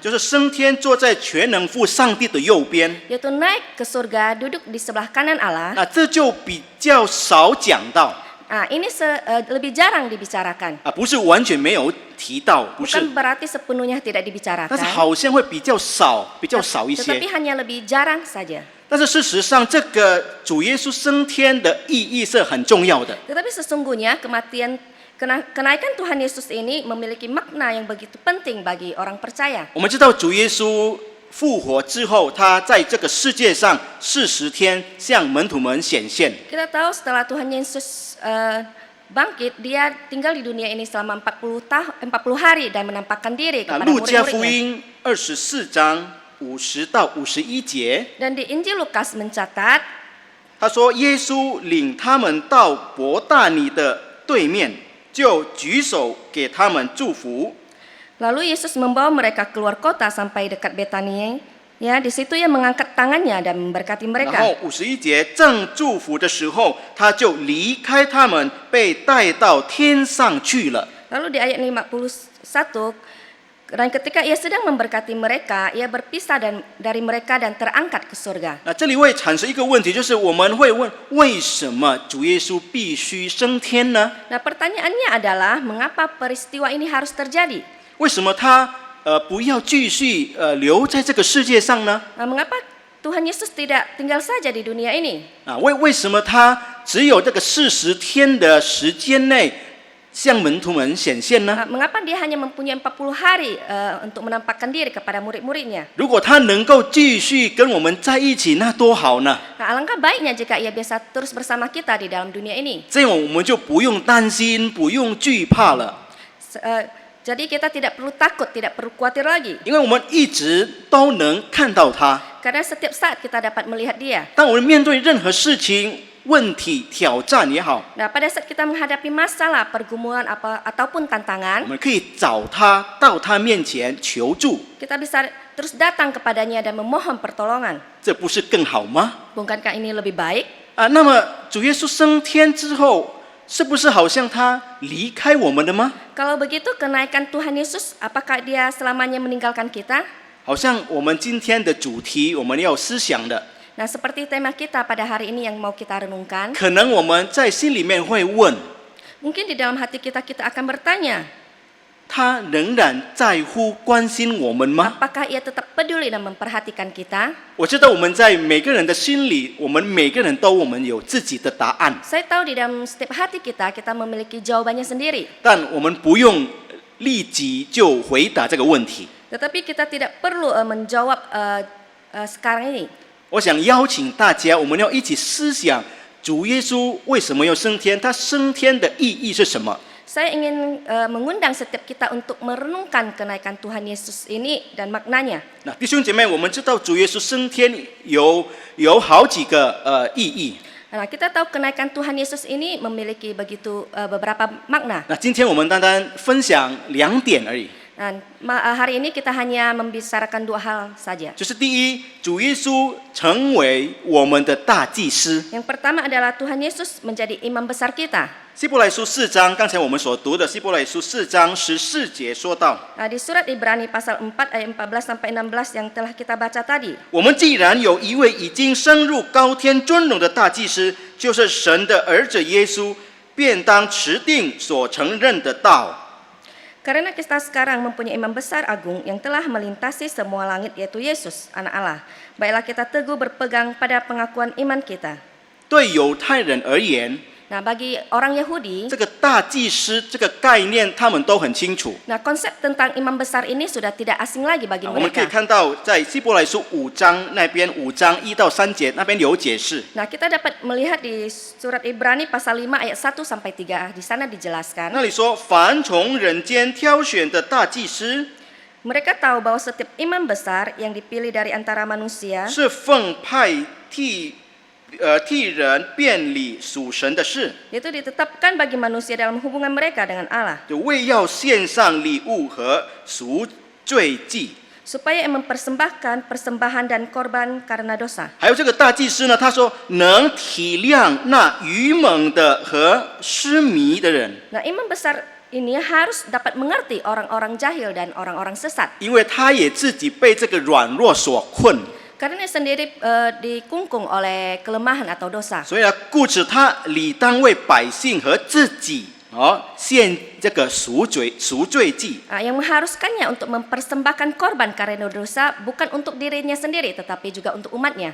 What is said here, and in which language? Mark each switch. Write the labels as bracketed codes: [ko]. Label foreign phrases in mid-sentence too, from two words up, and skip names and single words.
[zh] 就是升天坐在全能父上帝的右边。 [id] yaitu naik ke surga, duduk di sebelah kanan Allah. [zh] 那这就比较少讲到 [id] Nah, ini lebih jarang dibicarakan. [zh] 不是完全没有提到，不是， [id] Bukan berarti sepenuhnya tidak [zh] 但是 [id] dibicarakan, [zh] 好像会比较少一些。 [id] tetapi hanya lebih jarang saja. [zh] 但是事实上，这个主耶稣升天的意义是很重要的。 [id] Tetapi sesungguhnya kenaikan Tuhan Yesus ini memiliki makna yang begitu penting bagi orang percaya. [zh] 我们知道主耶稣复活之后，他在这个世界上40天向门徒们显现。 [id] Kita tahu setelah Tuhan Yesus bangkit, dia tinggal di dunia ini selama 40 hari dan menampakkan diri [zh] 那 [id] kepada [zh] 路加福 [id] murid-muridnya. [zh] 音24章50到51节， [id] Dan di Injil Lukas mencatat, [zh] 他说耶稣领他们到伯大尼的对面，就举手给他们祝福。 [id] lalu Yesus membawa mereka keluar kota sampai dekat Betania. Ya, di situ ia mengangkat tangannya dan memberkati [zh] 然 [id] mereka. [zh] 后51节正祝福的时候，他就离开他们，被带到天上去了。 [id] Lalu di ayat 51, Dan ketika ia sedang memberkati mereka, ia berpisah dari mereka dan terangkat ke surga. [zh] 那这里会产生一个问题，就是我们会问，为什么主耶稣必须升天呢？ [id] Nah, pertanyaannya adalah mengapa peristiwa ini harus terjadi? [zh] 为什么他不要继续留在这个世界上呢？ [id] Nah, mengapa Tuhan Yesus tidak tinggal saja di dunia ini? [zh] 啊，为什么他只有这个40天的时间内向门徒们显现呢？ [id] Mengapa dia hanya mempunyai 40 hari untuk menampakkan diri kepada murid-muridnya? [zh] 如果他能够继续跟我们在一起，那多好呢！ [id] Nah, alangkah baiknya jika ia bisa terus bersama kita di dalam dunia ini. [zh] 这样我们就不用担心，不用惧怕了， [id] Jadi kita tidak perlu takut, tidak perlu khawatir lagi. [zh] 因为我们一直都能看到他。 [id] Karena setiap saat kita dapat melihat dia. [zh] 当我们面对任何事情、问题、挑战也好， [id] Nah, pada saat kita menghadapi masalah, pergumulan ataupun [zh] 我 [id] tantangan, [zh] 们可以找他，到他面前求助， [id] kita bisa terus datang kepadanya dan memohon pertolongan. [zh] 这不是更好吗？ [id] Bukankah ini lebih baik? [zh] 啊，那么主耶稣升天之后，是不是好像他离开我们了吗？ [id] Kalau begitu, kenaikan Tuhan Yesus, apakah dia selamanya meninggalkan kita? [zh] 好像我们今天的主题，我们要思想的， [id] Nah, seperti tema kita pada hari ini yang mau kita renungkan, [zh] 可能我们在心里面会问， [id] mungkin di dalam hati kita akan bertanya, [zh] 他仍然在乎、关心我们吗？ [id] apakah ia tetap peduli dan memperhatikan kita? [zh] 我知道我们在每个人的心里，我们每个人都有自己的答案， [id] Saya tahu di dalam setiap hati kita memiliki jawabannya sendiri. [zh] 但我们不用立即就回答这个问题。 [id] Tetapi kita tidak perlu menjawab sekarang ini. [zh] 我想邀请大家，我们要一起思想主耶稣为什么要升天，他升天的意义是什么？ [id] Saya ingin mengundang setiap kita untuk merenungkan kenaikan Tuhan Yesus ini dan maknanya. [zh] 那弟兄姐妹，我们知道主耶稣升天有好几个意义。 [id] Nah, kita tahu kenaikan Tuhan Yesus ini memiliki beberapa makna. [zh] 那今天我们单单分享2点而已。 [id] Dan hari ini kita hanya membicarakan 2 hal saja. [zh] 就是第一，主耶稣成为我们的大祭司。 [id] Yang pertama adalah Tuhan Yesus menjadi imam besar kita. [zh] 希伯来书4章，刚才我们所读的希伯来书4章14节说到， [id] Nah, di surat Ibrani pasal 4 ayat 14 sampai 16 yang telah kita baca tadi. [zh] 我们既然有一位已经升入高天尊荣的大祭司，就是神的儿子耶稣，便当持定所承认的道。 [id] Karena kita sekarang mempunyai imam besar agung yang telah melintasi semua langit, yaitu Yesus, anak Allah. Baiklah kita teguh berpegang pada pengakuan iman kita. [zh] 对犹太人而言， [id] Nah, bagi orang Yahudi, [zh] 这个大祭司这个概念他们都很清楚。 [id] nah konsep tentang imam besar ini sudah tidak asing lagi bagi [zh] 我们可以 [id] mereka. [zh] 看到，在希伯来书5章那边5章1到3节那边有解释。 [id] Nah, kita dapat melihat di surat Ibrani pasal 5 ayat 1 sampai 3. Di sana dijelaskan. [zh] 那里说，凡从人间挑选的大祭司， [id] Mereka tahu bahwa setiap imam besar yang dipilih dari antara manusia [zh] 是奉派替人辨理属神的事， [id] itu ditetapkan bagi manusia dalam hubungan mereka dengan Allah, [zh] 就为要献上礼物和赎罪祭。 [id] supaya mempersembahkan persembahan dan korban karena dosa. [zh] 还有这个大祭司呢，他说能体谅那愚蒙的和失迷的人， [id] Nah, imam besar ini harus dapat mengerti orang-orang jahil dan orang-orang sesat. [zh] 因为他也自己被这个软弱所困， [id] Karena dia sendiri dikungkung oleh kelemahan atau dosa. [zh] 所以呢，故此他理当为百姓和自己献这个赎罪祭。 [id] Yang mengharuskannya untuk mempersembahkan korban karena dosa bukan untuk dirinya sendiri tetapi juga untuk umatnya.